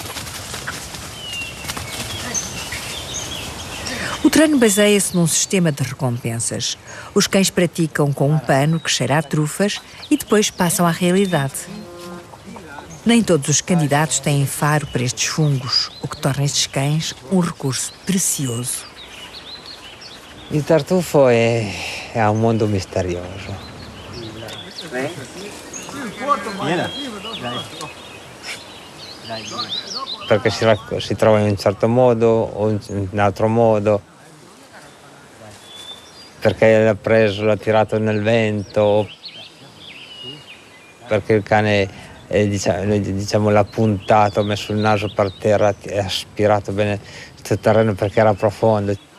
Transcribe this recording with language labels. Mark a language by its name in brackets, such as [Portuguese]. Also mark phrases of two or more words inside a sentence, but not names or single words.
[Portuguese] O treino baseia-se num sistema de recompensas. Os cães praticam com um pano que cheira a trufas e depois passam à realidade. Nem todos os candidatos têm faro para estes fungos, o que torna estes cães um recurso precioso. [Italian] Il tartufo è un mondo misterioso. Perché si trova in un certo modo o in un altro modo, perché l'ha preso, l'ha tirato nel vento, perché il cane diciamo l'ha puntato, ha messo il naso per terra e ha aspirato bene questo terreno perché era profondo.